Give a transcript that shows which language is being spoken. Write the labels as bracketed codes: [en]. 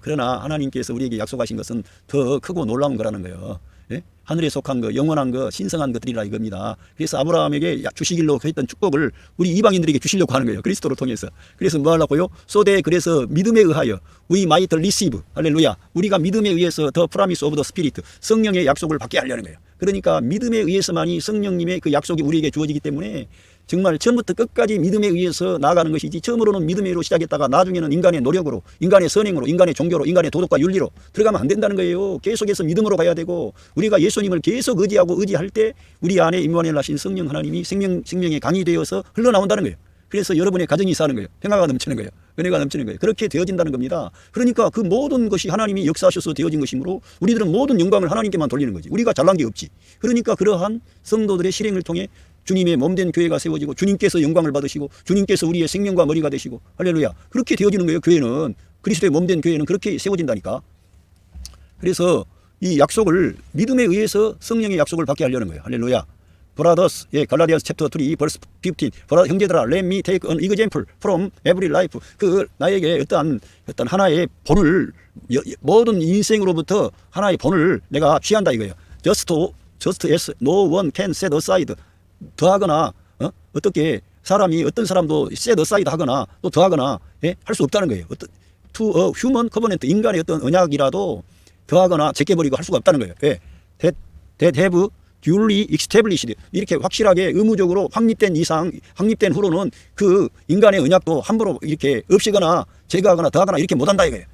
[ko] 그러나 하나님께서 우리에게 약속하신 것은 더 크고 놀라운 거라는 거예요. 예? 하늘에 속한 거, 영원한 거, 신성한 것들이라 이겁니다. 그래서 아브라함에게 주시기로 했던 축복을 우리 이방인들에게 주시려고 하는 거예요. 그리스도를 통해서. 그래서 뭐 하려고요? 그래서 믿음에 의하여 [en] we might receive. [ko] 할렐루야. 우리가 믿음에 의해서 [en] the promise of the spirit. [ko] 성령의 약속을 받게 하려는 거예요. 그러니까 믿음에 의해서만이 성령님의 그 약속이 우리에게 주어지기 때문에 정말 처음부터 끝까지 믿음에 의해서 나아가는 것이지, 처음으로는 믿음으로 시작했다가 나중에는 인간의 노력으로, 인간의 선행으로, 인간의 종교로, 인간의 도덕과 윤리로 들어가면 안 된다는 거예요. 계속해서 믿음으로 가야 되고, 우리가 예수님을 계속 의지할 때 우리 안에 임마누엘 하신 성령 하나님이 생명의 강이 되어서 흘러나온다는 거예요. 그래서 여러분의 가정이 사는 거예요. 평화가 넘치는 거예요. 은혜가 넘치는 거예요. 그렇게 되어진다는 겁니다. 그러니까 그 모든 것이 하나님이 역사하셔서 되어진 것이므로 우리들은 모든 영광을 하나님께만 돌리는 거지. 우리가 잘난 게 없지. 그러니까 그러한 성도들의 실행을 통해 주님의 몸된 교회가 세워지고, 주님께서 영광을 받으시고, 주님께서 우리의 생명과 머리가 되시고, 할렐루야. 그렇게 되어지는 거예요. 교회는, 그리스도의 몸된 교회는 그렇게 세워진다니까. 그래서 이 약속을 믿음에 의해서 성령의 약속을 받게 하려는 거예요. 할렐루야. [en] 브라더스, 예, 갈라디아스 챕터 3 벌스 15. [ko] 형제들아, [en] let me take an example from every life. [ko] 그 나에게 어떤 하나의 본을, 모든 인생으로부터 하나의 본을 내가 취한다 이거예요. [en] just as no one can set aside. [ko] 더하거나 어떻게 사람이, 어떤 사람도 [en] set aside [ko] 하거나 또 더하거나, 예? 할 수 없다는 거예요. [en] to a human covenant, [ko] 인간의 어떤 언약이라도 더하거나 제껴버리고 할 수가 없다는 거예요. 예. [en] that have duly established, [ko] 이렇게 확실하게 의무적으로 확립된 이상, 확립된 후로는 그 인간의 언약도 함부로 이렇게 없이거나 제거하거나 더하거나 이렇게 못한다 이거예요.